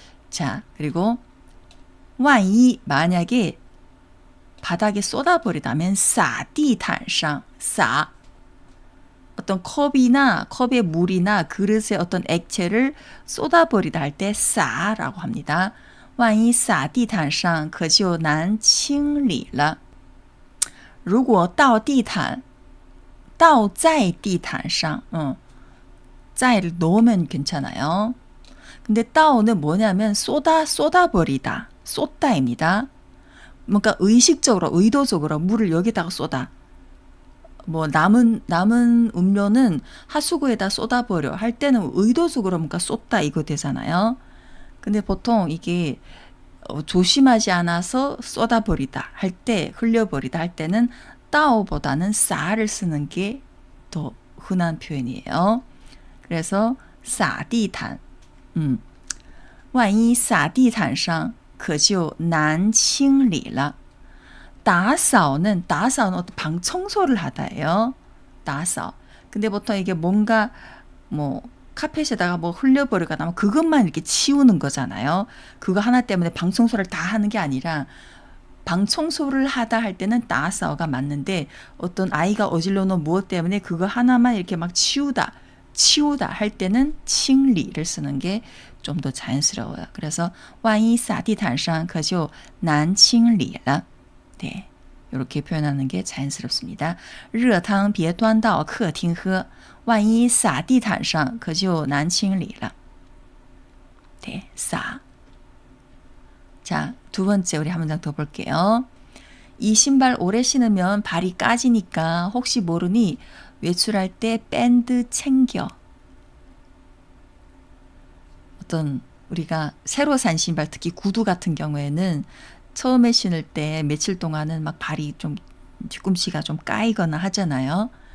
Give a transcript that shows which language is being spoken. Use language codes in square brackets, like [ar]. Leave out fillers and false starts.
[ko] 자, 그리고 [zh] 万一 [ko] 만약에 바닥에 쏟아버리다면 [zh] 洒地毯上洒 [ko] 어떤 컵에 물이나 그릇에 어떤 액체를 쏟아버리다 할 때洒라고 합니다. [zh] 万一洒地毯上可就难清理了如果倒地毯倒在地毯上 [ko] 在를 넣으면 괜찮아요. 근데 따오는 뭐냐면 쏟아버리다, 쏟다입니다. 뭔가 의식적으로, 의도적으로 물을 여기다가 쏟아. 뭐 남은 음료는 하수구에다 쏟아버려 할 때는 의도적으로 뭔가 쏟다 이거 되잖아요. 근데 보통 이게 조심하지 않아서 쏟아버리다 할 때, 흘려버리다 할 때는 따오보다는 싸를 쓰는 게 더 흔한 표현이에요. [zh] 그래서 洒地毯万一洒地毯上可就难清理了 [ko] 打扫는 어떤 방 청소를 하다예요. 打扫 근데 보통 이게 뭔가 뭐 카펫에다가 뭐 흘려버리거나 그것만 이렇게 치우는 거잖아요. 그거 하나 때문에 방 청소를 다 하는 게 아니라 방 청소를 하다 할 때는 打扫가 맞는데 어떤 아이가 어질러 놓은 무엇 때문에 그거 하나만 이렇게 막 치우다 할 때는 清理를 쓰는 게 좀 더 자연스러워요. 그래서 [zh] 万一洒地毯上可就难清理了 [ko] 네, 이렇게 표현하는 게 자연스럽습니다. [zh] 热汤别端到客厅喝万一洒地毯上可就难清理了 [ko] 네, 洒 자, 두 번째 우리 한 문장 더 볼게요. 이 신발 오래 신으면 발이 까지니까 혹시 모르니 외출할 때 밴드 챙겨. 어떤 우리가 새로 산 신발 특히 구두 같은 경우에는 처음에 신을 때 며칠 동안은 막 발이 좀 뒤꿈치가 좀 까이거나 하잖아요.